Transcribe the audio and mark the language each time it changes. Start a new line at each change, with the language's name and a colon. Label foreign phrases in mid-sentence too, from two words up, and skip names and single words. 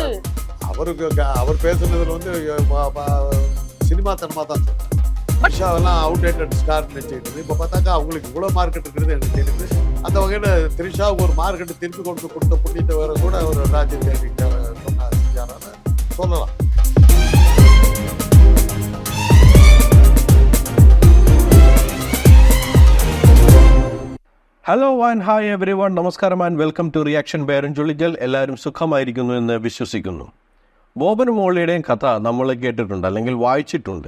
Tamil: அவர் பேசுனதுல வந்து சினிமா தன்மா தான் சொல்றேன். த்ரிஷாவெல்லாம் அவுடேட்டட் ஸ்டார் நினைச்சிட்டு இப்போ பார்த்தாக்கா அவங்களுக்கு இவ்வளோ மார்க்கெட் இருக்கிறது எனக்கு தெரியுது. அந்த வகையில் த்ரிஷாவுக்கு ஒரு மார்க்கெட்டு திருப்பி கொடுத்த புண்ணியத்தை வேற கூட ஒரு ராஜ்யம் செஞ்சாரான்னு சொல்லலாம்.
English: hello and hi everyone, നമസ്കാരം and welcome to reaction by ജുളിജൽ.
Malayalam: എല്ലാവരും സുഖമായിരിക്കുന്നു എന്ന് വിശ്വസിക്കുന്നു. ബോബനും മോളിയുടെയും കഥ നമ്മൾ കേട്ടിട്ടുണ്ട്, അല്ലെങ്കിൽ വായിച്ചിട്ടുണ്ട്.